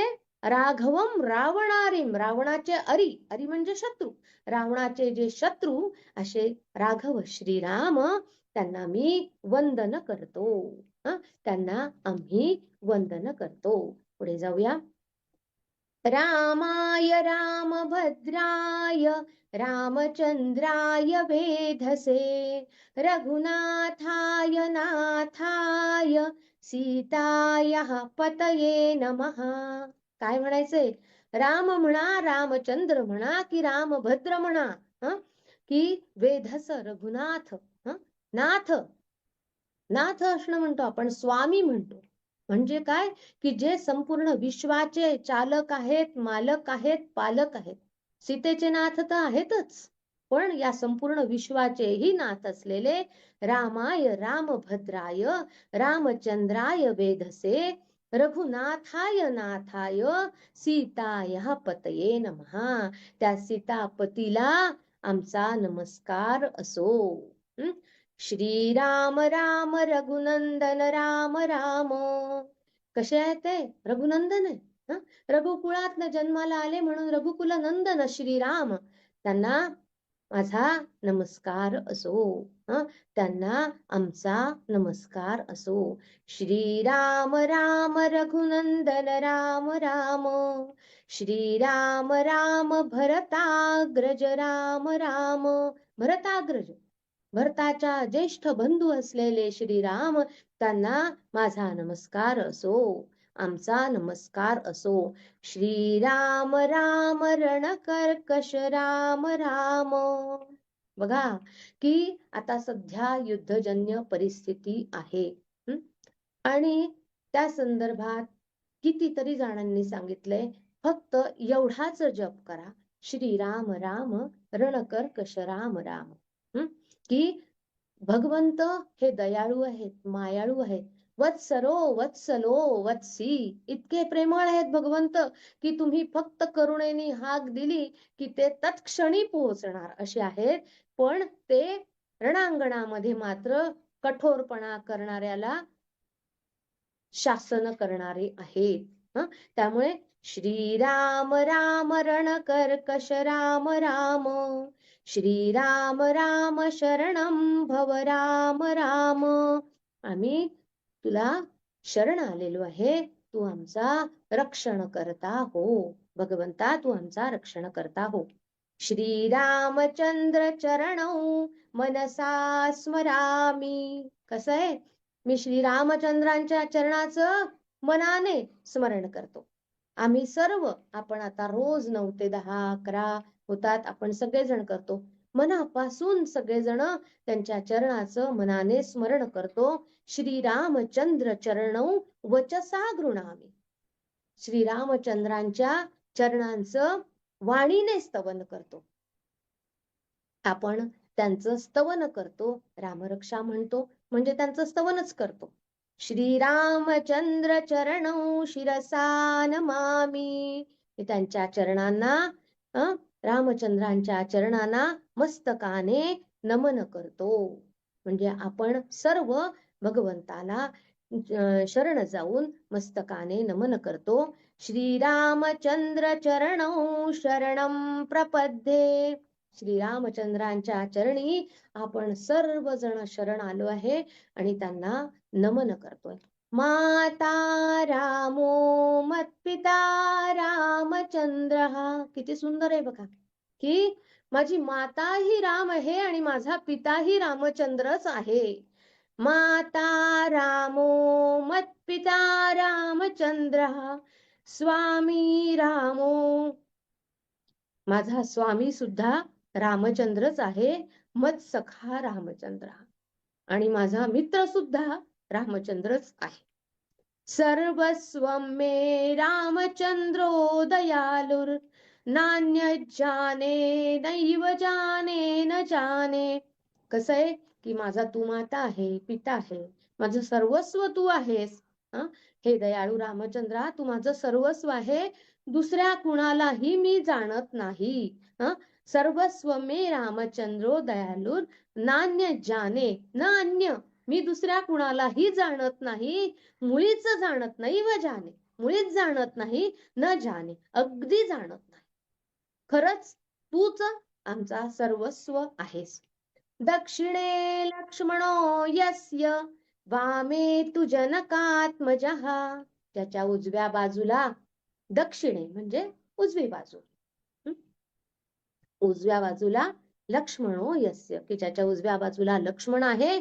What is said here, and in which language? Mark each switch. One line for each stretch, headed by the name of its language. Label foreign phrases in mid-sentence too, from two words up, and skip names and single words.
Sanskrit: राघवम रावणारीम,
Marathi: रावणाचे अरी म्हणजे शत्रू, रावणाचे जे शत्रू असे राघव श्रीराम, त्यांना मी वंदन करतो. त्यांना आम्ही वंदन करतो. पुढे जाऊया.
Sanskrit: रामाय रामभद्राय रामचंद्राय वेधसे रघुनाथाय नाथाय सीतायाः पतये नमः.
Marathi: काय म्हणायचंय? राम म्हणा, रामचंद्र म्हणा की रामभद्र म्हणा, की वेधस रघुनाथ, नाथ असणं म्हणतो आपण, स्वामी म्हणतो. म्हणजे काय? की जे संपूर्ण विश्वाचे चालक आहेत, मालक आहेत, पालक आहेत. सीतेचे नाथ तर आहेतच, पण या संपूर्ण विश्वाचेही नाथ असलेले
Sanskrit: रामाय रामभद्राय रामचंद्राय वेधसे रघुनाथाय नाथाय सीतायाः पतये नमः.
Marathi: त्या सीतापतीला आमचा नमस्कार असो.
Sanskrit: श्रीराम राम रघुनंदन राम राम.
Marathi: कसे आहे ते? रघुनंदन आहे. रघुकुळात जन्माला आले म्हणून रघुकुल नंदन श्रीराम, त्यांना माझा नमस्कार असो. त्यांना आमचा नमस्कार असो.
Sanskrit: श्रीराम राम रघुनंदन राम राम. श्रीराम राम भरताग्रज राम राम. भरताग्रज,
Marathi: भरताच्या ज्येष्ठ बंधू असलेले श्रीराम, त्यांना माझा नमस्कार असो, आमचा नमस्कार असो.
Sanskrit: श्रीराम राम रणकर्कश राम राम.
Marathi: बघा की आता सध्या युद्धजन्य परिस्थिती आहे, आणि त्या संदर्भात कितीतरी जणांनी सांगितलंय, फक्त एवढाच जप करा,
Sanskrit: श्रीराम राम रणकर्कश राम राम,
Marathi: की भगवंत हे दयाळू आहेत, मायाळू आहेत.
Sanskrit: वत्सरो वत्सलो वत्सी,
Marathi: इतके प्रेमळ आहेत भगवंत की तुम्ही फक्त करुणेने हाक दिली की ते तत्क्षणी पोहोचणार असे आहेत. पण ते रणांगणामध्ये मात्र कठोरपणा करणाऱ्याला शासन करणारे आहेत.
Sanskrit: त्यामुळे श्रीराम राम रण कर्कश राम राम, श्रीराम राम शरणं भव राम राम.
Marathi: आम्ही तुला शरण आलेलो आहे, तू आमचा रक्षण करता हो. भगवंता तू आमचा रक्षण करता हो.
Sanskrit: श्रीरामचंद्र चरणौ मनसा स्मरामी.
Marathi: कसं आहे, मी श्रीरामचंद्रांच्या चरणाचं मनाने स्मरण करतो. आम्ही सर्व, आपण आता रोज 9 ते 10 11 होतात, आपण सगळेजण करतो. मनापासून सगळेजण त्यांच्या चरणाचं मनाने स्मरण करतो.
Sanskrit: श्रीरामचंद्र चरणौ वचसा गृणामी.
Marathi: श्रीरामचंद्रांच्या चरणांचं वाणीने स्तवन करतो. आपण त्यांचं स्तवन करतो, रामरक्षा म्हणतो, म्हणजे त्यांचं स्तवनच करतो.
Sanskrit: श्रीरामचंद्र चरणौ शिरसा नमामि.
Marathi: त्यांच्या चरणांना, रामचंद्रांच्या चरणांना मस्तकाने नमन करतो. म्हणजे आपण सर्व भगवंताला शरण जाऊन मस्तकाने नमन करतो.
Sanskrit: श्रीरामचंद्र चरणौ शरणं प्रपद्ये.
Marathi: श्रीरामचंद्रांच्या चरणी आपण सर्वजण शरण आलो आहे आणि त्यांना नमन करतोय.
Sanskrit: माता रामो मत्पिता रामचंद्र.
Marathi: किती सुंदर आहे बघा, की माझी माता ही राम आहे आणि माझा पिताही रामचंद्रच आहे.
Sanskrit: माता रामो मत्पिता रामचंद्र, स्वामी रामो,
Marathi: माझा स्वामी सुद्धा रामचंद्रच आहे,
Sanskrit: मत सखा रामचंद्र,
Marathi: आणि माझा मित्र सुद्धा रामचंद्रच आहे.
Sanskrit: सर्वस्वं मे रामचंद्रो दयालुर, नान्य जाने नैव जाने न जाने.
Marathi: कसं आहे की माझा तू माता आहे, पिता आहे, माझं सर्वस्व तू आहेस. हे दयाळू रामचंद्रा, तू माझं सर्वस्व आहे, दुसऱ्या कुणालाही मी जाणत नाही.
Sanskrit: सर्वस्व मे रामचंद्रो दयालुर, नान्य जाने न अन्य.
Marathi: मी दुसऱ्या कुणालाही जाणत नाही, मुळीच जाणत नाही, व जाणे, मुळीच जाणत नाही, न जाणे, अगदी जाणत नाही. खरंच तूच आमचा सर्वस्व आहेस.
Sanskrit: दक्षिणे लक्ष्मणो यस्य, वामे तु जनकात्मजः.
Marathi: त्याच्या उजव्या बाजूला, दक्षिणे म्हणजे उजवी बाजू, उजव्या बाजूला
Sanskrit: लक्ष्मणो यस्य,
Marathi: की ज्याच्या उजव्या बाजूला लक्ष्मण आहे.